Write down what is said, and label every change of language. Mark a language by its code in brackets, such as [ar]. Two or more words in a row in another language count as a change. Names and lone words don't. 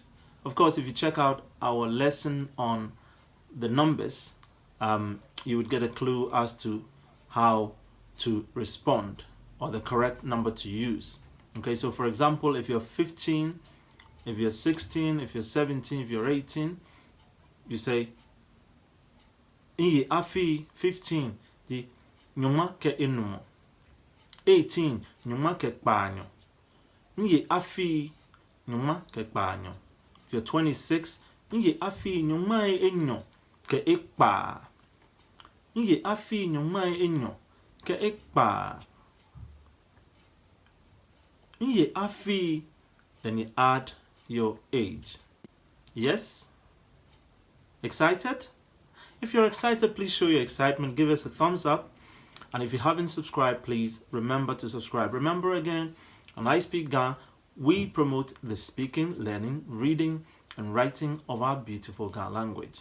[en] Of course, if you check out our lesson on the numbers, you would get a clue as to how to respond or the correct number to use. Okay, so for example, if you're 15, if you're 16, if you're 17, if you're 18, you say, [gaa] Iye afi 15, di nyuma ke inumo. 18, nyuma ke kpanyo. Iye afi nyuma ke kpanyo. [en] If you're 26, [gaa] Iye afi nyuma enyo ke ikpa. Iye afi nyuma enyo ke ikpa. Iye afi, [en] then you add your age. Yes? Excited? If you're excited, please show your excitement. Give us a thumbs up. And if you haven't subscribed, please remember to subscribe. Remember again, on I Speak Ga, we promote the speaking, learning, reading, and writing of our beautiful Ga language.